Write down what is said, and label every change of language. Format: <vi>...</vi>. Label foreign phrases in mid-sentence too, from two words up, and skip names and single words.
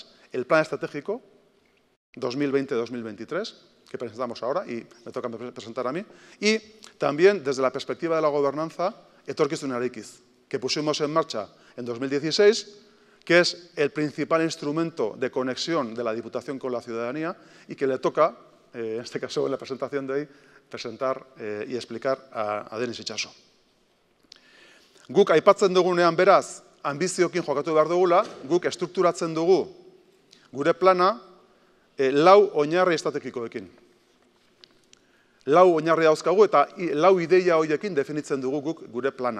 <es>El plan estratégico 2020-2023, que presentamos ahora, y me toca presentar a mí, y también, desde la perspectiva de la gobernanza, Etorkizun Eraikiz, que pusimos en marcha en 2016, que es el principal instrumento de conexión de la Diputación con la ciudadanía y que le toca, en este caso en la presentación de hoy, presentar y explicar a Denis Itxaso.</es> <eu>Guk aipatzen dugunean beraz, ambizioekin jokatu behar dugula, guk estrukturatzen dugu gure plana lau oinarri estrategikoekin. Lau oinarri dauzkagu eta lau ideia horiekin definitzen dugu guk gure plana.</eu>